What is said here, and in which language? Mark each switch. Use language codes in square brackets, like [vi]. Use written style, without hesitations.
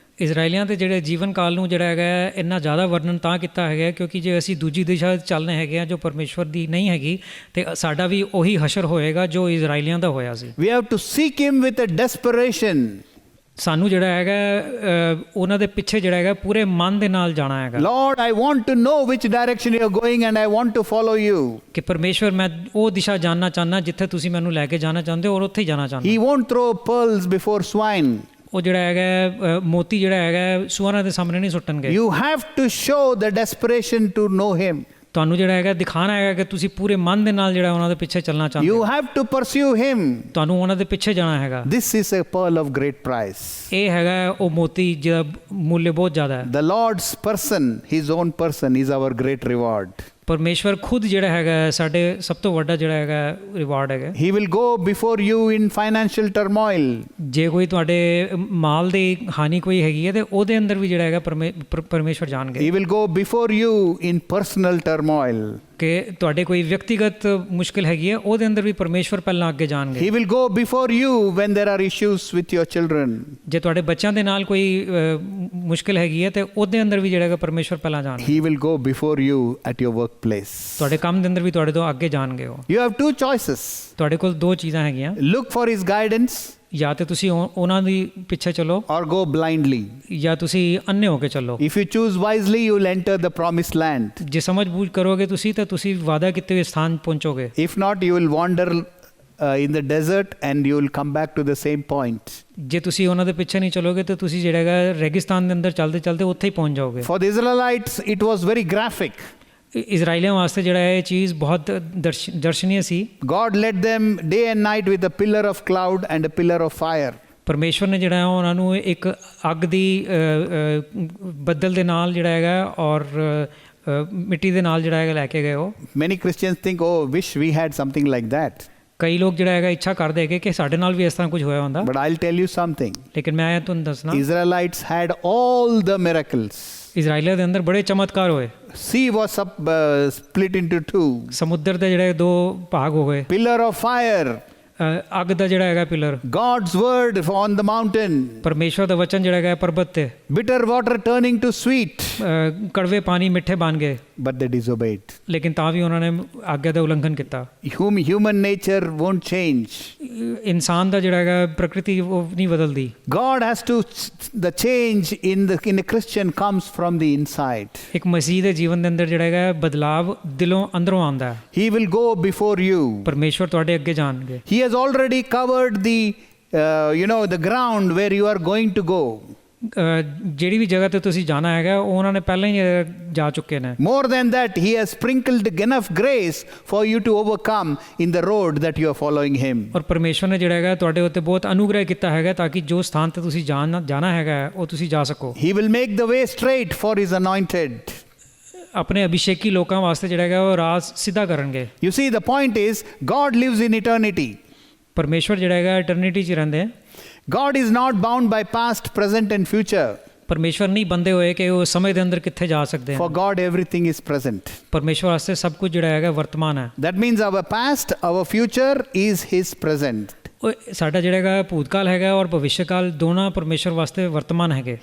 [pa] ਇਜ਼ਰਾਈਲੀਆਂ ਦੇ ਜਿਹੜੇ ਜੀਵਨ ਕਾਲ ਨੂੰ ਜਿਹੜਾ ਹੈਗਾ ਇੰਨਾ ਜ਼ਿਆਦਾ ਵਰਣਨ ਤਾਂ ਕੀਤਾ ਹੈਗਾ ਕਿਉਂਕਿ ਜੇ ਅਸੀਂ ਦੂਜੀ ਦਿਸ਼ਾ ਚੱਲਨੇ ਹੈਗੇ ਆ ਜੋ ਪਰਮੇਸ਼ਵਰ ਦੀ ਨਹੀਂ ਹੈਗੀ ਤੇ ਸਾਡਾ ਵੀ ਉਹੀ ਹਸ਼ਰ ਹੋਏਗਾ ਜੋ ਇਜ਼ਰਾਈਲੀਆਂ ਦਾ ਹੋਇਆ ਸੀ। [en] We have to seek him with a desperation. [pa] ਸਾਨੂੰ ਜਿਹੜਾ ਹੈਗਾ ਉਹਨਾਂ ਦੇ ਪਿੱਛੇ ਜਿਹੜਾ ਹੈਗਾ ਪੂਰੇ ਮਨ ਦੇ ਨਾਲ ਜਾਣਾ ਹੈਗਾ। [en] Lord, I want to know which direction you are going and I want to follow you. [pa] ਕਿ ਪਰਮੇਸ਼ਵਰ ਮੈਂ ਉਹ ਦਿਸ਼ਾ ਜਾਣਨਾ ਚਾਹੁੰਦਾ ਜਿੱਥੇ ਤੁਸੀਂ ਮੈਨੂੰ ਲੈ ਕੇ ਜਾਣਾ ਚਾਹੁੰਦੇ ਹੋ ਔਰ ਉੱਥੇ ਹੀ ਜਾਣਾ ਚਾਹੁੰਦਾ। [en] He won't throw pearls before swine. [pa] ਉਹ ਜਿਹੜਾ ਹੈਗਾ ਮੋਤੀ ਜਿਹੜਾ ਹੈਗਾ ਸੂਰਾਂ ਦੇ ਸਾਹਮਣੇ ਨਹੀਂ ਸੁੱਟਣਗੇ। [en] You have to show the desperation to know him. [pa] ਤੁਹਾਨੂੰ ਜਿਹੜਾ ਹੈਗਾ ਦਿਖਾਣਾ ਹੈਗਾ ਕਿ ਤੁਸੀਂ ਪੂਰੇ ਮਨ ਦੇ ਨਾਲ ਜਿਹੜਾ ਉਹਨਾਂ ਦੇ ਪਿੱਛੇ ਚੱਲਣਾ ਚਾਹੁੰਦੇ ਹੋ। [en] You have to pursue him. [pa] ਤੁਹਾਨੂੰ ਉਹਨਾਂ ਦੇ ਪਿੱਛੇ ਜਾਣਾ ਹੈਗਾ। [en] This is a pearl of great price. [pa] ਇਹ ਹੈਗਾ ਉਹ ਮੋਤੀ ਜਿਹਦਾ ਮੁੱਲ ਬਹੁਤ ਜ਼ਿਆਦਾ ਹੈ। [en] The Lord's person, his own person, is our great reward. [pa] ਪਰਮੇਸ਼ਵਰ ਖੁਦ ਜਿਹੜਾ ਹੈਗਾ ਸਾਡੇ ਸਭ ਤੋਂ ਵੱਡਾ ਜਿਹੜਾ ਹੈਗਾ ਰਿਵਾਰਡ ਹੈਗਾ। [en] He will go before you in financial turmoil. [pa] ਜੇ ਕੋਈ ਤੁਹਾਡੇ ਮਾਲ ਦੀ ਹਾਨੀ ਕੋਈ ਹੈਗੀ ਹੈ ਤੇ ਉਹਦੇ ਅੰਦਰ ਵੀ ਜਿਹੜਾ ਹੈਗਾ ਪਰਮੇਸ਼ਵਰ ਜਾਣਗੇ। [en] He will go before you in personal turmoil. [pa] ਕਿ ਤੁਹਾਡੇ ਕੋਈ ਵਿਅਕਤੀਗਤ ਮੁਸ਼ਕਿਲ ਹੈਗੀ ਹੈ ਉਹਦੇ ਅੰਦਰ ਵੀ ਪਰਮੇਸ਼ਵਰ ਪਹਿਲਾਂ ਅੱਗੇ ਜਾਣਗੇ। [en] He will go before you when there are issues with your children. [pa] ਜੇ ਤੁਹਾਡੇ ਬੱਚਿਆਂ ਦੇ ਨਾਲ ਕੋਈ ਮੁਸ਼ਕਿਲ ਹੈਗੀ ਹੈ ਤੇ ਉਹਦੇ ਅੰਦਰ ਵੀ ਜਿਹੜਾ ਹੈਗਾ ਪਰਮੇਸ਼ਵਰ ਪਹਿਲਾਂ ਜਾਣਗੇ। [en] He will go before you at your workplace. [pa] ਤੁਹਾਡੇ ਕੰਮ ਦੇ ਅੰਦਰ ਵੀ ਤੁਹਾਡੇ ਤੋਂ ਅੱਗੇ ਜਾਣਗੇ ਉਹ। [en] You have two choices. [pa] ਤੁਹਾਡੇ ਕੋਲ ਦੋ ਚੀਜ਼ਾਂ ਹੈਗੀਆਂ। [en] Look for his guidance. [pa] ਜਾਂ ਤੇ ਤੁਸੀਂ ਉਹਨਾਂ ਦੀ ਪਿੱਛੇ ਚੱਲੋ [en] or go blindly. [pa] ਜਾਂ ਤੁਸੀਂ ਅੰਨੇ ਹੋ ਕੇ ਚੱਲੋ। [en] If you choose wisely, you will enter the promised land. [pa] ਜੇ ਸਮਝ ਬੂਝ ਕਰੋਗੇ ਤੁਸੀਂ ਤਾਂ ਤੁਸੀਂ ਵਾਅਦਾ ਕੀਤੇ ਹੋਏ ਸਥਾਨ ਪਹੁੰਚੋਗੇ। [en] If not, you will wander in the desert and you will come back to the same point. [pa] ਜੇ ਤੁਸੀਂ ਉਹਨਾਂ ਦੇ ਪਿੱਛੇ ਨਹੀਂ ਚੱਲੋਗੇ ਤਾਂ ਤੁਸੀਂ ਜਿਹੜਾ ਹੈਗਾ ਰੇਗਿਸਤਾਨ ਦੇ ਅੰਦਰ ਚੱਲਦੇ ਚੱਲਦੇ ਉੱਥੇ ਹੀ ਪਹੁੰਚ ਜਾਓਗੇ। [en] For the Israelites, it was very graphic. [pa] ਇਜ਼ਰਾਈਲੀਆਂ ਵਾਸਤੇ ਜਿਹੜਾ ਇਹ ਚੀਜ਼ ਬਹੁਤ ਦਰਸ਼ਨੀय ਸੀ। [en] God led them day and night with a pillar of cloud and a pillar of fire. [pa] ਪਰਮੇਸ਼ਵਰ ਨੇ ਜਿਹੜਾ ਹੈ ਉਹਨਾਂ ਨੂੰ ਇੱਕ ਅੱਗ ਦੀ ਬੱਦਲ ਦੇ ਨਾਲ ਜਿਹੜਾ ਹੈਗਾ ਔਰ ਮਿੱਟੀ ਦੇ ਨਾਲ ਜਿਹੜਾ ਹੈਗਾ ਲੈ ਕੇ ਗਏ ਉਹ। [en] Many Christians think, oh, wish we had something like that. [pa] ਕਈ ਲੋਕ ਜਿਹੜਾ ਹੈਗਾ ਇੱਛਾ ਕਰਦੇ ਹੈਗੇ ਕਿ ਸਾਡੇ ਨਾਲ ਵੀ ਇਸ ਤਰ੍ਹਾਂ ਕੁਝ ਹੋਇਆ ਹੁੰਦਾ। [en] But I'll tell you something. [pa] ਲੇਕਿਨ ਮੈਂ ਤੁਹਾਨੂੰ ਦੱਸਣਾ [en] Israelites had all the miracles. [pa] ਇਜ਼ਰਾਈਲੀਆਂ ਦੇ ਅੰਦਰ ਬੜੇ ਚਮਤਕਾਰ ਹੋਏ। [en] Sea was split into two. [pa] ਸਮੁੰਦਰ ਦੇ ਜਿਹੜੇ ਦੋ ਭਾਗ ਹੋ ਗਏ। [en] Pillar of fire. [pa] ਅੱਗ ਦਾ ਜਿਹੜਾ ਹੈਗਾ pillar. [en] God's word on the mountain. [pa] ਪਰਮੇਸ਼ਵਰ ਦਾ ਵਚਨ ਜਿਹੜਾ ਹੈਗਾ ਪਰਬਤ ਤੇ। [en] Bitter water turning to sweet. [pa] ਕੜਵੇ ਪਾਣੀ ਮਿੱਠੇ ਬਣ ਗਏ। [en] But they disobeyed. [pa] ਲੇਕਿਨ ਤਾਂ ਵੀ ਉਹਨਾਂ ਨੇ ਆਗਿਆ ਦਾ ਉਲੰਘਣ ਕੀਤਾ। [en] Human nature won't change. [pa] ਇਨਸਾਨ ਦਾ ਜਿਹੜਾ ਹੈਗਾ ਪ੍ਰਕਿਰਤੀ ਉਹ ਨਹੀਂ ਬਦਲਦੀ। [en] God has to, the change in a Christian comes from the inside. [pa] ਇੱਕ ਮਸੀਹ ਦੇ ਜੀਵਨ ਦੇ ਅੰਦਰ ਜਿਹੜਾ ਹੈਗਾ ਬਦਲਾਵ ਦਿਲੋਂ ਅੰਦਰੋਂ ਆਉਂਦਾ ਹੈ। [en] He will go before you. [pa] ਪਰਮੇਸ਼ਵਰ ਤੁਹਾਡੇ ਅੱਗੇ ਜਾਣਗੇ। [en] He has already covered the ground where you are going to go. [pa] ਜਿਹੜੀ ਵੀ ਜਗ੍ਹਾ ਤੇ ਤੁਸੀਂ ਜਾਣਾ ਹੈਗਾ ਉਹ ਉਹਨਾਂ ਨੇ ਪਹਿਲਾਂ ਹੀ ਜਾ ਚੁੱਕੇ ਨੇ। [en] More than that, he has sprinkled enough grace for you to overcome in the road that you are following him. [pa] ਔਰ ਪਰਮੇਸ਼ਵਰ ਨੇ ਜਿਹੜਾ ਹੈਗਾ ਤੁਹਾਡੇ ਉੱਤੇ ਬਹੁਤ ਅਨੁਗ੍ਰਹ ਕੀਤਾ ਹੈਗਾ ਤਾਂ ਕਿ ਜੋ ਸਥਾਨ ਤੇ ਤੁਸੀਂ ਜਾਣਾ ਹੈਗਾ ਉਹ ਤੁਸੀਂ ਜਾ ਸਕੋ। [en] He will make the way straight for his anointed. [pa] ਆਪਣੇ ਅਭਿਸ਼ੇਕੀ ਲੋਕਾਂ ਵਾਸਤੇ ਜਿਹੜਾ ਹੈਗਾ ਉਹ ਰਾਹ ਸਿੱਧਾ ਕਰਨਗੇ। [en] You see, the point is, God lives in eternity. [pa] ਪਰਮੇਸ਼ਵਰ ਜਿਹੜਾ ਹੈਗਾ ਇਟਰਨਿਟੀ 'ਚ ਰਹਿੰਦੇ ਆ। [en] God is not bound by past, present and future. [pa] ਪਰਮੇਸ਼ਵਰ ਨਹੀਂ ਬੰਦੇ ਹੋਏ ਕਿ ਉਹ ਸਮੇਂ ਦੇ ਅੰਦਰ ਕਿੱਥੇ ਜਾ ਸਕਦੇ [en] For [pa] ਹਨ। [en] God, everything is present. [pa] ਪਰਮੇਸ਼ਵਰ ਵਾਸਤੇ ਸਭ ਕੁਝ ਜਿਹੜਾ ਹੈਗਾ ਵਰਤਮਾਨ ਹੈ। [en] That means our past, our future is his present. [pa] ਉਹ ਸਾਡਾ ਜਿਹੜਾ ਹੈਗਾ ਭੂਤਕਾਲ ਹੈਗਾ ਔਰ ਭਵਿੱਖਕਾਲ ਦੋਨਾਂ ਪਰਮੇਸ਼ਵਰ ਵਾਸਤੇ ਵਰਤਮਾਨ ਹੈਗੇ।